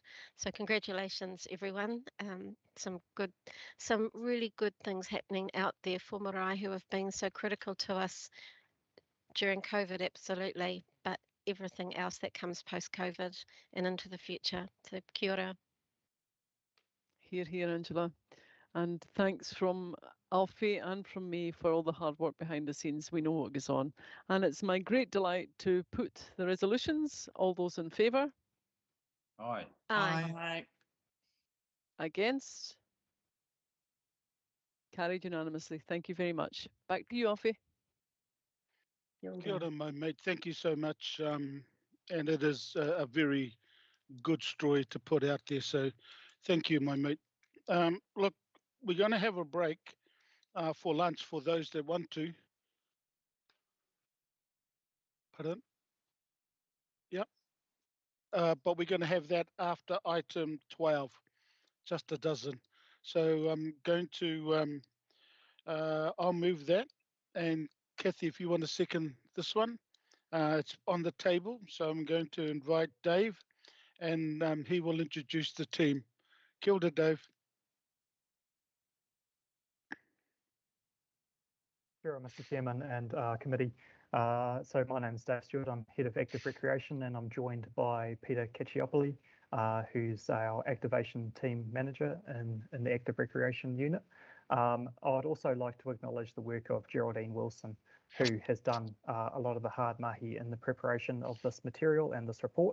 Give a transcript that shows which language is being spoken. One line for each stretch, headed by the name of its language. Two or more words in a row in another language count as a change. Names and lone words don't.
English: So congratulations, everyone. Some really good things happening out there for Marae, who have been so critical to us during COVID, absolutely, but everything else that comes post-COVID and into the future. So
Māori: kia ora.
English: Here, here, Angela. And thanks from Alfie and from me for all the hard work behind the scenes. We know what goes on. And it's my great delight to put the resolutions. All those in favour? Aye. Aye. Aye. Against? Carried unanimously. Thank you very much. Back to you, Alfie.
Māori: Kia ora,
English: my mate. Thank you so much. And it is a very good story to put out there. So thank you, my mate. Look, we're going to have a break for lunch for those that want to. Pardon? Yep. But we're going to have that after item 12, just a dozen. So I'm going to, I'll move that. And Kathy, if you want to second this one, it's on the table. So I'm going to invite Dave, and he will introduce the team.
Māori: Kia ora, Dave. Kia ora,
English: Mr. Chairman and committee. So my name is Dave Stewart. I'm Head of Active Recreation, and I'm joined by Peter Cacciopoli, who's our Activation Team Manager in the Active Recreation Unit. I'd also like to acknowledge the work of Geraldine Wilson, who has done a lot of the hard mahi in the preparation of this material and this report.